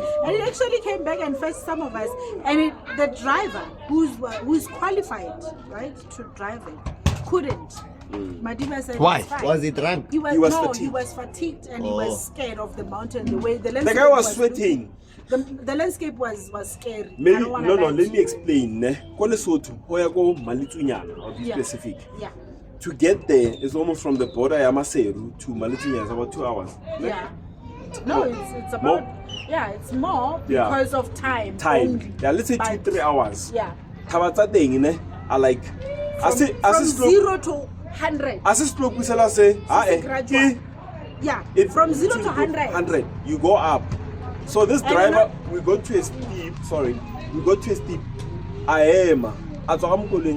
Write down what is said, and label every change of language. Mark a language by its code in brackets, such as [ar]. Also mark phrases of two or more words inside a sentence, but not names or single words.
[en] he actually came back and fetched some of us. And the driver, who's qualified, right, to drive it, couldn't. Madima said, Why? "It's fine." Was he drunk? He was, He was no, fatigued. he was fatigued and he Oh. was scared of the mountain. The way the The landscape guy was sweating. The landscape was scary. I Maybe don't wanna no, lie let to me you. explain. [st] Ne? Ko Lesotho, ho ya ko Maletsunyane, [en] I'll be Yeah. specific. Yeah. To get there is almost from the border ya Maseru to Maletsunyane, it's about 2 hours. Ne? Yeah. No, it's about it's more Yeah. because of time. Time. Only. Yeah, let's say But- 2-3 hours. Yeah. [st] Taba tsa teng, ne? [en] are like, From 0 to 100. Yeah, from 0 to 100. You go up. So this And driver, we go to a steep. I am not driving.